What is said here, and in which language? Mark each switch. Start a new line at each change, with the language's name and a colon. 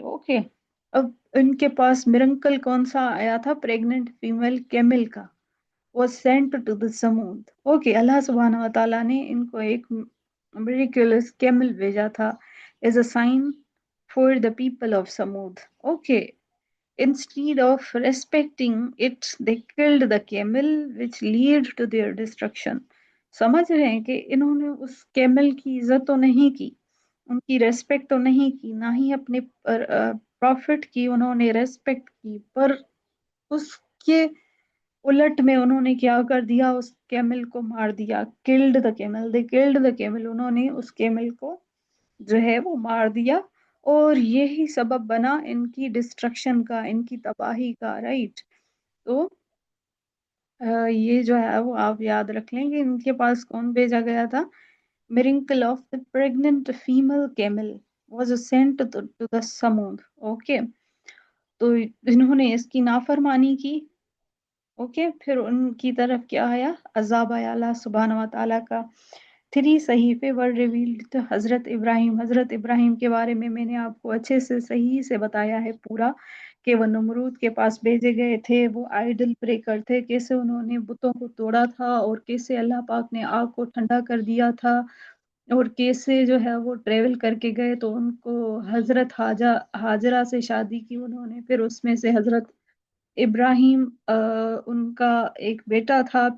Hindi: Okay, अब इनके पास miracle कौन सा आया था, प्रेग्नेंट फीमेल कैमल का,
English: was sent to the
Hindi: समूद। Okay, अल्लाह सुब्हानहू व तआला ने इनको एक
English: miraculous camel
Hindi: भेजा था
English: as a sign for the people of
Hindi: समूद।
English: Okay, instead of respecting it, they killed the camel, which led to their destruction।
Hindi: समझ रहे हैं कि इन्होंने उस कैमल की इज्जत तो नहीं की, उनकी रेस्पेक्ट तो नहीं की, ना ही अपने प्रॉफिट की उन्होंने रेस्पेक्ट की, पर उसके उलट में उन्होंने क्या कर दिया, उस कैमल को मार दिया।
English: killed the camel, they killed the camel,
Hindi: उन्होंने उस कैमल को जो है वो मार दिया, और यही सबब बना इनकी डिस्ट्रक्शन का, इनकी तबाही का। राइट, तो ये जो है वो आप याद रख लें कि इनके पास कौन भेजा गया था।
English: miracle of the pregnant female camel was sent to the Thamud.
Hindi: Okay, तो इन्होंने इसकी नाफरमानी की। ओके, फिर उनकी तरफ क्या आया, अजाब आया अल्लाह सुब्हानहू व तआला का। 3 सहीफे
English: were revealed to
Hindi: हजरत इब्राहिम। हजरत इब्राहिम के बारे में मैंने आपको अच्छे से सही से बताया है पूरा, कि वो नमरूद के पास भेजे गए थे, वो आइडल ब्रेकर थे, कैसे उन्होंने बुतों को तोड़ा था, और कैसे अल्लाह पाक ने आग को ठंडा कर दिया था, और कैसे जो है वो ट्रेवल करके गए तो उनको हजरत हाजरा से शादी की उन्होंने, फिर उसमें से हजरत इब्राहिम उनका एक बेटा था।